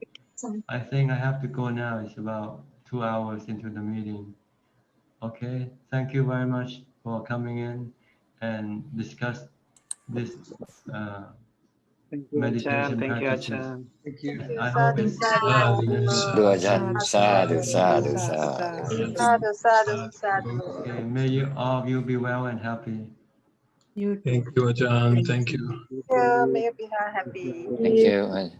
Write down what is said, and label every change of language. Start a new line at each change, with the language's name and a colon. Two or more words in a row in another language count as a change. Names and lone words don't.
English: Ajahn. I think I have to go now. It's about 2 hours into the meeting. Okay. Thank you very much for coming in and discuss this Thank you, meditation Ajahn. Thank you, practices. Ajahn. Thank you. I hope it's
Pali: Sadhu, Ajahn. Sadhu, sadhu, sadhu. Sadhu, sadhu, sadhu.
English: okay. May you all of you be well and happy. Thank you, Ajahn. Thank you. Yeah, may you be happy. Thank you.